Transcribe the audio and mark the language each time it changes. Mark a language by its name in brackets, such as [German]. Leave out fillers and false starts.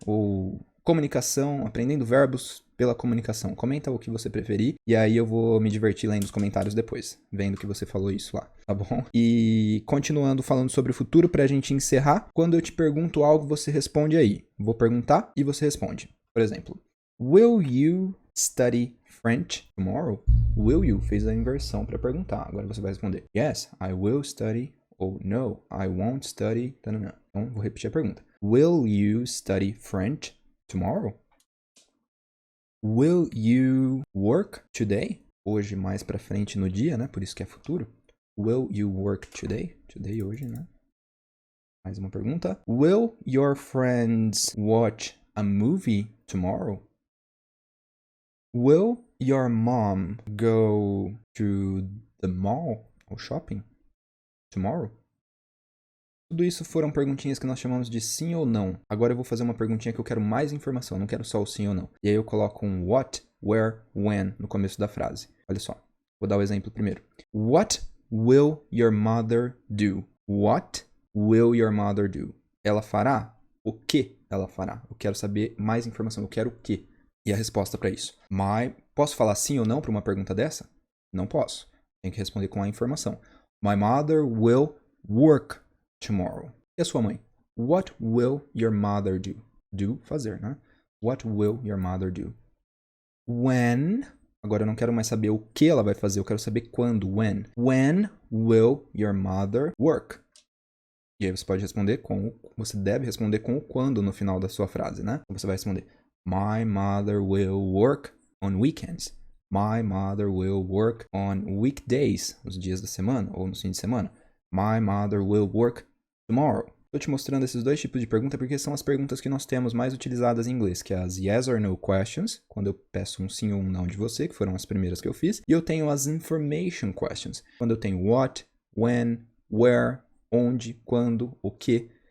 [Portuguese] Ou comunicação, aprendendo verbos pela comunicação. Comenta o que você preferir e aí eu vou me divertir lendo os comentários depois, vendo que você falou isso lá, tá bom? E continuando falando sobre o futuro pra gente encerrar, quando eu te pergunto algo, você responde aí. Vou perguntar e você responde. [English] Por exemplo, will you study French tomorrow? [Portuguese] Will you fez a inversão para perguntar. Agora você vai responder [English] yes, I will study [Portuguese] ou [English] no, I won't study. [Portuguese] Então vou repetir a pergunta. [English] Will you study French tomorrow? Will you work today? [Portuguese] Hoje mais pra frente no dia, né? Por isso que é futuro. [English] Will you work today? Today, [Portuguese] hoje, né? Mais uma pergunta. [English] Will your friends watch a movie tomorrow? Will your mom go to the mall ou shopping tomorrow? [Portuguese] Tudo isso foram perguntinhas que nós chamamos de sim ou não. Agora eu vou fazer uma perguntinha que eu quero mais informação, não quero só o sim ou não. E aí eu coloco um what, where, when no começo da frase. Olha só, vou dar o exemplo primeiro. [English] What will your mother do? What will your mother do? [Portuguese] Ela fará? O que ela fará? Eu quero saber mais informação, eu quero o que? E a resposta para isso. Posso falar sim ou não para uma pergunta dessa? Não posso. Tenho que responder com a informação. [English] My mother will work tomorrow. [Portuguese] E a sua mãe? [English] What will your mother do? Do, [Portuguese] fazer, né? [English] What will your mother do? [Portuguese] When, agora eu não quero mais saber o que ela vai fazer, eu quero saber quando, when. [English] When will your mother work? [Portuguese] E aí você pode responder você deve responder com o quando no final da sua frase, né? Então você vai responder, [English] my mother will work on weekends. My mother will work on weekdays, os dias da semana ou no fim de semana. My mother will work tomorrow. [Portuguese] Estou te mostrando esses dois tipos de pergunta porque são as perguntas que nós temos mais utilizadas em inglês, que é as yes or no questions, quando eu peço um sim ou um não de você, que foram as primeiras que eu fiz, e eu tenho as information questions, quando eu tenho what, when, where, onde, quando, o que.